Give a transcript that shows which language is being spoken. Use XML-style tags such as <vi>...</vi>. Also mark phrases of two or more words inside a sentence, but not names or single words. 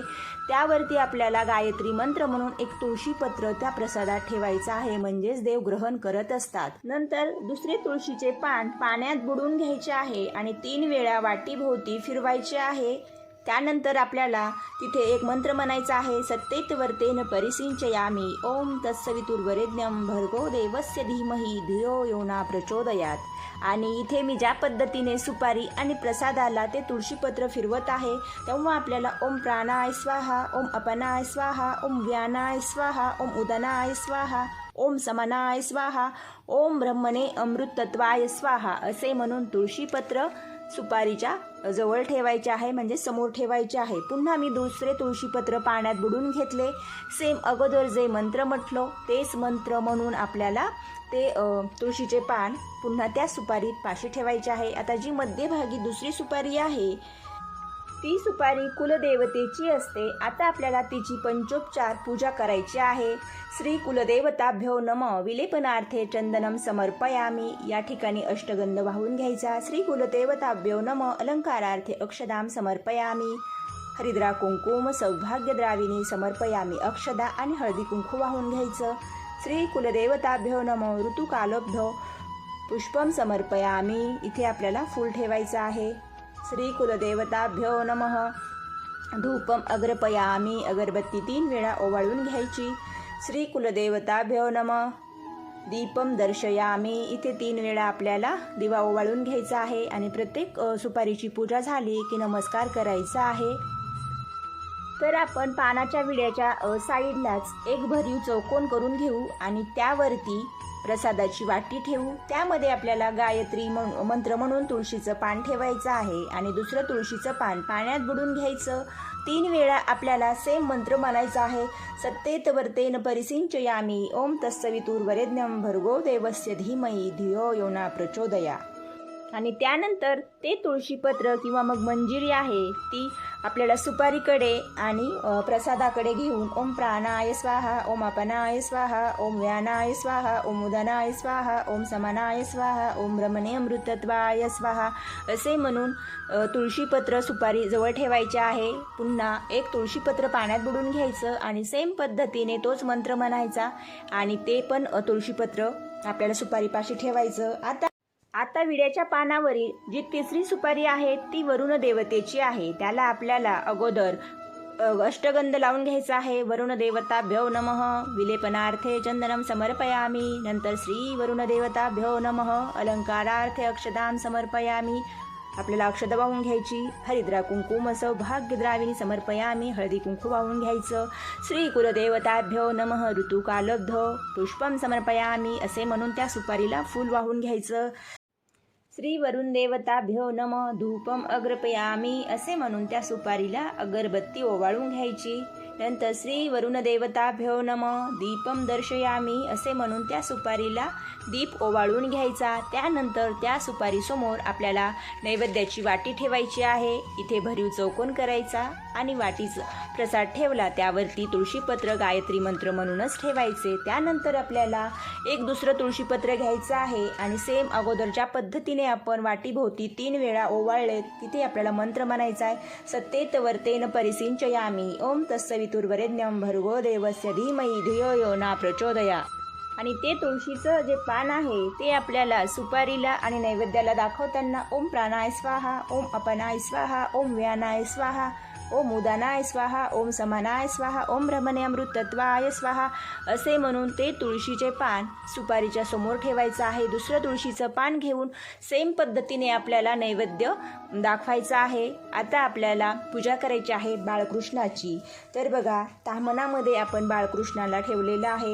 <mr>त्यावरती आपल्याला गायत्री मंत्र म्हणून एक तुळशीपत्र त्या प्रसादात ठेवायचं आहे, म्हणजेच देव ग्रहण करत असतात. नंतर दुसरे तुळशीचे पान पाण्यात बुडवून घ्यायचे आहे आणि 3 वेळा वाटीभोवती फिरवायचे आहे. त्यानंतर आपल्याला तिथे एक मंत्र म्हणायचा आहे.</mr> <sa>सत्येतवर्तेन परिसिंचयामी ओम तत्सवितुर्वरेण्यं भर्गो देवस्य धीमहि धियो यो न प्रचोदयात.</sa> <mr>आणि इथे मी ज्या पद्धतीने सुपारी आणि प्रसादाला ते तुळशीपत्र फिरवत आहे तेव्हा आपल्याला</mr> <sa>ओम प्राणाय स्वाहा, ओम अपनाय स्वाहा, ओम व्यानाय स्वाहा, ओम उदनाय स्वाहा, ओम समानाय स्वाहा, ओम ब्रह्मणे अमृतत्वाय स्वाहा</sa> <mr>असे म्हणून तुळशीपत्र सुपारीच्या जवळ ठेवायचे आहे, म्हणजे समोर ठेवायचे आहे. पुन्हा मी दुसरे तुळशीपत्र पाण्यात बुडून घेतले. सेम अगोदर जे मंत्र म्हटलो तेच मंत्र म्हणून आपल्याला ते तुळशीचे पान पुन्हा त्या सुपारीत पाशी ठेवायचे आहे. आता जी मध्यभागी दुसरी सुपारी आहे ती सुपारी कुलदेवतेची असते. आता आपल्याला तिची पंचोपचार पूजा करायची आहे.</mr> <sa>श्री कुलदेवताभ्यो नमः विलेपनार्थे चंदनम समर्पयामी.</sa> <mr>या ठिकाणी अष्टगंध वाहून घ्यायचा.</mr> <sa>श्री कुलदेवताभ्यो नमः अलंकारार्थे अक्षदाम समर्पयामी. हरिद्रा कुंकुम सौभाग्यद्राविणी समर्पयामी.</sa> <mr>अक्षदा आणि हळदी कुंकू वाहून घ्यायचं.</mr> <sa>श्री कुलदेवताभ्यो नमः ऋतुकालब्धो पुष्पम समर्पयामी.</sa> <mr>इथे आपल्याला फूल ठेवायचं आहे.</mr> <sa>श्री कुलदेवताभ्यो नमः धूपम अग्रपयामी.</sa> <mr>अगरबत्ती 3 वेळा ओवाळून घ्यायची.</mr> <sa>श्री कुलदेवताभ्यो नमः दीपम दर्शयामी.</sa> <mr>इथे 3 वेळा आपल्याला दिवा ओवाळून घ्यायचा आहे आणि प्रत्येक सुपारीची पूजा झाली की नमस्कार करायचा आहे. तर आपण पानाच्या विड्याच्या साईडलाच एक भरीव चौकोन करून घेऊ आणि त्यावरती प्रसादाची वाटी ठेवू. त्यामध्ये आपल्याला गायत्री मंत्र म्हणून तुळशीचं पान ठेवायचं आहे आणि दुसरं तुळशीचं पान पाण्यात बुडून घ्यायचं. 3 वेळा आपल्याला सेम मंत्र म्हणायचा आहे.</mr> <sa>सत्तेत वर्तेन परिसिंचयामी. ओम तत्सवितुर्वरेण्यं भर्गो देवस्य धीमहि धियो यो न प्रचोदयात्.</sa> <mr>आणि त्यानंतर ते तुळशीपत्र किंवा मग मंजिरी आहे ती आपल्याला सुपारीकडे आणि प्रसादाकडे घेऊन</mr> <sa>ओम प्राणाय स्वाहा, ओम अपनाय स्वाहा, ओम व्यानाय स्वाहा, ओम उदनाय स्वाहा, ओम समानाय स्वाहा, ओम ब्रह्मणे अमृतत्वाय स्वाहा</sa> <mr>असे म्हणून तुळशीपत्र सुपारी जवळ ठेवायचे आहे. पुन्हा एक तुळशीपत्र पाण्यात बुडून घ्यायचं आणि सेम पद्धतीने तोच मंत्र म्हणायचा आणि ते पण तुळशीपत्र आपल्याला सुपारीपाशी ठेवायचं. आता विड्याच्या पानावरील जी तिसरी सुपारी आहे ती वरुण देवतेची आहे. त्याला आपल्याला अगोदर अष्टगंध लावून घ्यायचा आहे.</mr> <sa>वरुण देवताभ्यो नमः विलेपनार्थे चंदनम समर्पयामी. नंतर श्री वरुण देवताभ्यो नमः अलंकारार्थे अक्षदाम समर्पयामी.</sa> <mr>आपल्याला अक्षदा वाहून घ्यायची.</mr> <sa>हरिद्रा कुंकुम सौभाग्यद्राविणी समर्पयामी.</sa> <mr>हळदी कुंकू वाहून घ्यायचं.</mr> <sa>श्री कुलदेवताभ्यो नमः ऋतुकालब्धो पुष्पम समर्पयामी</sa> <mr>असे म्हणून त्या सुपारीला फूल वाहून घ्यायचं.</mr> <sa>श्री वरुण देवताभ्यो नमः धूपम अग्रपयामी</sa> <mr>असे म्हणून त्या सुपारीला अगरबत्ती ओवाळून घ्यायची. नंतर</mr> <sa>श्री वरुण देवताभ्यो नमः दीपम दर्शयामी</sa> <mr>असे म्हणून त्या सुपारीला दीप ओवाळून घ्यायचा. त्यानंतर त्या सुपारीसमोर आपल्याला नैवेद्याची वाटी ठेवायची आहे. इथे भरीव चौकोन करायचा आणि वाटीचा प्रसाद ठेवला त्यावरती तुळशीपत्र गायत्री मंत्र म्हणूनच ठेवायचे. त्यानंतर आपल्याला एक दुसरं तुळशीपत्र घ्यायचं आहे आणि सेम अगोदर ज्या पद्धतीने आपण वाटीभोवती 3 वेळा ओवाळले तिथे आपल्याला मंत्र म्हणायचा आहे.</mr> <sa>सत्तेत वर्तेन परिसिंचयामी. ओम तत्सवितुर्वरेण्यं भर्गो देवस्य धीमहि धियो यो न प्रचोदयात्.</sa> <mr>आणि ते तुळशीचं जे पान आहे ते आपल्याला सुपारीला आणि नैवेद्याला दाखवताना</mr> <sa>ओम प्राणाय स्वाहा, ओम अपनाय स्वाहा, ओम व्यानाय स्वाहा, ओम उदानाय स्वाहा, ओम समानाय स्वाहा, ओम ब्रह्मणे अमृतत्वाय स्वाहा</sa> <mr>असे म्हणून ते तुळशीचे पान सुपारीच्या समोर ठेवायचं आहे. दुसरं तुळशीचं पान घेऊन सेम पद्धतीने आपल्याला नैवेद्य दाखवायचा आहे. आता आपल्याला पूजा करायची आहे बाळकृष्णाची. तर बघा ताम्हणामध्ये आपण बाळकृष्णाला ठेवलेलं आहे.</mr>